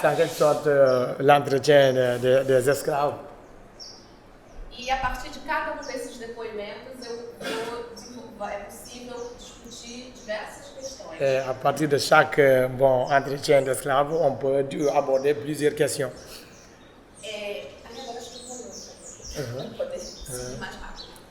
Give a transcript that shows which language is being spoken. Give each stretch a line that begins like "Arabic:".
French: C'est en quelque sorte l'entretien des esclaves.
Portuguese: E a partir de cada um desses depoimentos, é possível discutir diversas questões.
French: Et à partir de chaque entretien d'esclaves, on peut aborder plusieurs questions.
Portuguese: Agora estou falando, para poder seguir mais rápido.